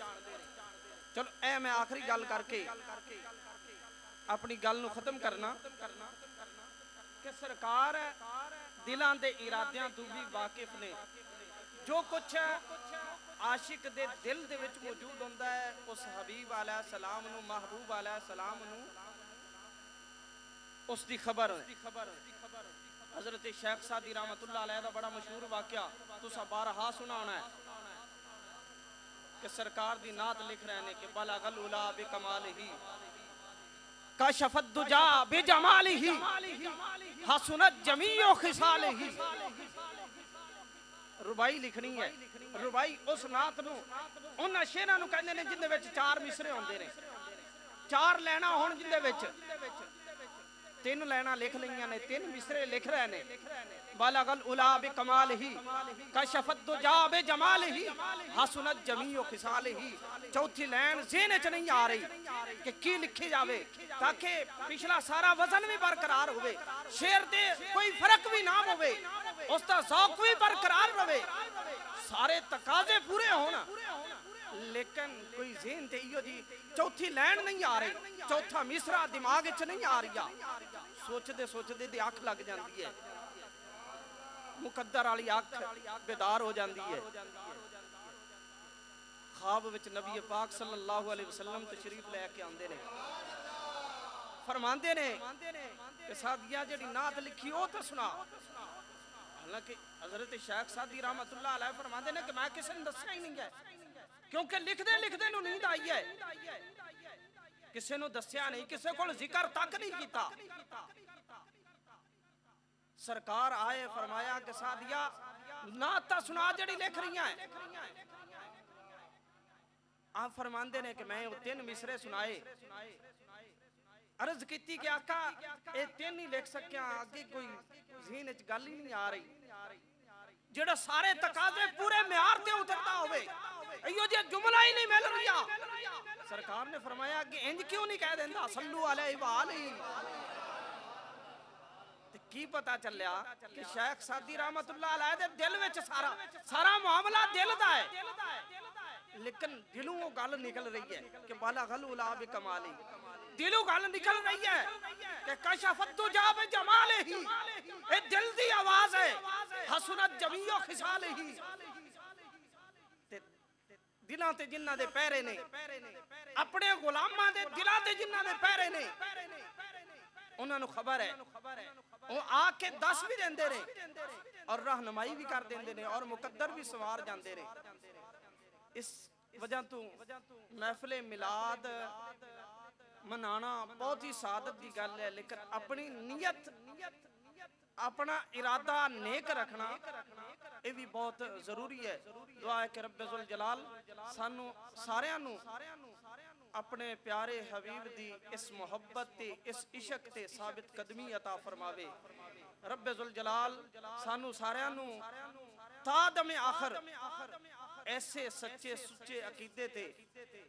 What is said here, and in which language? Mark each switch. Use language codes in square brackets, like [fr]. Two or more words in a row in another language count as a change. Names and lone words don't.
[pa] ਚਲੋ ਐ ਮੈਂ ਆਖ਼ਰੀ ਗਲ ਕਰਕੇ ਅਪਣੀ ਗਲ ਨੂੰ ਖ਼ਤਮ ਕਰਨਾ ਕਿ ਸਰਕਾਰ ਦਿਲਾਂ ਦੇ ਇਰਾਦਿਆਂ ਤੋ ਵੀ ਵਾਕਿਫ਼ ਨੇ। ਜੋ ਕੁਛ ਆਸ਼ਿਕ ਦੇ ਦਿਲ ਦੇ ਵਿਚ ਮੌਜੂਦ ਹੋਂਦਾ ਹੈ ਉਸ ਹਬੀਬ [ar] عليه السلام [pa] ਨੂੰ, ਮਹਬੂਬ [ar] عليه السلام [pa] ਨੂੰ ਉਸ ਦੀ ਖ਼ਬਰ ਹੈ। ਹਜ਼ਰਤ ਸ਼ੇਖ਼ ਸਾਦੀ [ar] رحمة الله عليه [pa] ਦਾ ਬੜਾ ਮਸ਼ਹੂਰ ਵਾਕਿਆ ਤੁਸਾਂ ਬਾਰਹਾ ਸੁਣਾ ਹੋਣਾ ਹੈ ਕਿ ਸਰਕਾਰ ਦੀ ਨਾਤ ਲਿਖ ਰਹੇ ਨੇ ਕਿ [ar] بلغ العلى بكماله كشف الدجى بجماله حسنت جميع خصاله. [pa] ਰੁਬਾਈ ਲਿਖਣੀ ਹੈ। ਰੁਬਾਈ ਉਸ ਨਾਤ ਨੂੰ ਉਨ੍ਹਾਂ ਸ਼ੇਰਾਂ ਨੂੰ ਕਹਿੰਦੇ ਨੇ ਜਿੰਦੇ ਵਿਚ 4 ਮਿਸਰੇ ਹੋਂਦੇ ਨੇ, 4 ਲਾਈਨਾਂ ਹੋਣ ਜਿੰਦੇ ਵਿਚ 3 ਲਾਈਨਾਂ ਲਿਖ ਲਈਆਂ ਨੇ, 3 ਮਿਸਰੇ ਲਿਖ ਰਹੇ ਨੇ। [ar] بلغ العلى بكماله كشف الدجى بجماله حسنت جميع خصاله. [pa] ਚੌਥੀ ਲਾਈਨ ਜ਼ਹਨ ਚ ਨਹੀਂ ਆ ਰਹੀ ਕਿ ਕੀ ਲਿਖੀ ਜਾਵੇ ਤਾਕਿ ਪਿਛਲਾ ਸਾਰਾ ਵਜ਼ਨ ਵੀ ਬਰਕਰਾਰ ਹੋਵੇ, ਸ਼ੇਰ ਦੇ ਕੋਈ ਫ਼ਰਕ ਵੀ ਨਾ ਹੋਵੇ, ਉਸਕਾ ਜ਼ੌਕ ਵੀ ਬਰਕਰਾਰ ਰਹੇ, ਸਾਰੇ ਤਕਾਜ਼ੇ ਪੂਰੇ ਹੋਣਾ। ਲੇਕਿਨ ਕੋਈ ਜ਼ਹਨ ਤੇ ਇਹੋ ਜੀ ਚੌਥੀ ਲਾਈਨ ਨਹੀਂ ਆ ਰਹੀ, ਚੌਥਾ ਮਿਸਰਾ ਦਿਮਾਗ਼ ਚ ਨਹੀਂ ਆ ਰਹੀ, चौथा मिसरा दिमाग च नहीं आ रही। ਸੋਚਤੇ ਸੋਚਤੇ ਦੀ ਅਖ ਲਗ ਜਾਤੀ ਹੈ। ਮੁਕੱਦਰ ਵਾਲੀ ਅਖ ਬੇਦਾਰ ਹੋ ਜਾਤੀ ਹੈ। ਖ਼ਾਬ ਵਿਚ ਨਬੀ ਪਾਕ [ar] صلى الله عليه وسلم [pa] ਤਸ਼ਰੀਫ਼ ਲੈਕੇ ਆਂਦੇ ਨੇ, ਫ਼ਰਮਾਂਦੇ ਨੇ ਕਿ ਸਾਦਿਆ ਜਿਹੜੀ ਨਾਤ ਲਿਖੀ ਵੋ ਤੋ ਸੁਣਾ। ਹਾਲਾਂਕਿ ਹਜ਼ਰਤ ਸ਼ੇਖ਼ ਸਾਦੀ [ar] رحمة الله عليه [pa] ਫ਼ਰਮਾਂਦੇ ਨੇ ਕਿ ਮੈਂ ਕਿਸੀ ਨੇ ਦੱਸਿਆ ਹੀ ਨਹੀਂ ਹੈ, ਕਿਉਂਕਿ ਲਿਖਦੇ ਲਿਖਦੇ ਨੂੰ ਨੀਂਦ ਆਈ ਹੈ, ਕਿਸੀ ਨੂੰ ਦੱਸਿਆ ਨਹੀਂ, ਕਿਸੀ ਕੋਲ ਜ਼ਿਕਰ ਤਕ ਨਹੀਂ ਕੀਤਾ। ਸਰਕਾਰ ਆਏ, ਫ਼ਰਮਾਇਆ ਕਿ ਸਾਦਿਆ ਨਾਤ ਤਾ ਸੁਣਾ ਜਿਹੜੀ ਲਿਖ ਰਹੀ ਹੈ। ਆਪ ਫ਼ਰਮਾਂਦੇ ਨੇ ਕਿ ਮੈਂ ਵੋ 3 ਮਿਸਰੇ ਸੁਣਾਏ। ਅਰਜ਼ ਕੀ ਕਿ ਆਕਾ ਯੇ 3 ਹੀ ਲਿਖ ਸਕਿਆ, ਆਗੇ ਕੋਈ ਜ਼ਹਨ ਚ ਗਲ ਹੀ ਨਹੀਂ ਆ ਰਹੀ ਜੇੜਾ ਸਾਰੇ ਤਕਾਜ਼ੇ ਪੂਰੇ ਮਿਆਰ ਤੇ ਉਤਰਤਾ ਹੋਵੇ, ਇਯੋ ਜੇ ਜੁਮਲਾ ਹੀ ਨਹੀਂ ਮਿਲ ਰਿਹਾ। ਸਰਕਾਰ ਨੇ ਫ਼ਰਮਾਇਆ ਕਿ ਇੰਜ ਕਿਉਂ ਨਹੀਂ ਕਹਿ ਦੇਂਦਾ [ar] صلوا عليه وآله. [pa] ਤੇ ਕੀ ਪਤਾ ਚਲਿਆ ਕਿ ਸ਼ੇਖ਼ ਸਾਦੀ [ar] رحمة الله عليه [pa] ਦੇ ਦਿਲ ਵਿਚ ਸਾਰਾ ਮਾਮਲਾ ਦਿਲ ਦਾ ਹੈ, ਲੇਕਿਨ ਦਿਲੋਂ ਵੋ ਗਲ ਨਿਕਲ ਰਹੀ ਹੈ ਕਿ [ar] بلغ العلى بكماله, [pa] ਦਿਲੋਂ ਗਲ ਨਿਕਲ ਰਹੀ ਹੈ ਕਿ [ar] كشف الدجى بجماله. [pa] ਯੇ ਦਿਲ ਦੀ ਆਵਾਜ਼ ਹੈ, [ar] حسنت جميع خصاله. [pa] ਤੇ ਦਿਲਾਂ ਤੇ ਜਿਨ੍ਹਾਂ ਦੇ ਪੈਰੇ ਨੇ, ਅਪਣੇ ਗ਼ੁਲਾਮਾਂ ਦੇ ਦਿਲਾਂ ਤੇ ਜਿਨ੍ਹਾਂ ਦੇ ਪੈਰੇ ਨੇ, ਉਨ੍ਹਾਂ ਨੂੰ ਖ਼ਬਰ ਹੈ, ਵੋ ਆਕੇ ਦਸ ਵੀ ਦੇਂਦੇ ਨੇ ਔਰ ਰਹਿਨੁਮਾਈ ਵੀ ਕਰ ਦੇਂਦੇ ਨੇ ਔਰ ਮੁਕੱਦਰ ਵੀ ਸਵਾਰ ਜਾਂਦੇ ਨੇ। ਇਸ ਵਜ੍ਹਾ ਤੋ ਮਹਫ਼ਿਲੇ ਮੀਲਾਦ ਮਨਾਣਾ ਬਹੁਤ ਹੀ ਸਆਦਤ ਕੀ ਗਲ ਹੈ, ਲੇਕਿਨ ਅਪਣੀ ਨੀਅਤ ਅਪਣਾ ਇਰਾਦਾ ਨੇਕ ਰਖਣਾ ਯੇ ਵੀ ਬਹੁਤ ਜ਼ਰੂਰੀ ਹੈ। ਦੁਆ ਹੈ ਕਿ [ar] رب ذو الجلال [pa] ਸਾਨੂ ਸਾਰਿਆਂ ਨੂ ਅਪਣੇ ਪਿਆਰੇ ਹਬੀਬ ਦੀ ਇਸ ਮੋਹੱਬਤ ਤੇ ਇਸ ਇਸ਼ਕ ਤੇ ਸਾਬਿਤ ਕਦਮੀ ਅਤਾ ਫ਼ਰਮਾਵੇ। [ar] رب ذو الجلال [pa] ਸਾਨੂ ਸਾਰਿਆਂ ਨੂ ਤਾ ਦਮੇ ਆਖ਼ਿਰ ਐਸੇ ਸੱਚੇ ਸੁੱਚੇ ਅਕੀਦੇ ਤੇ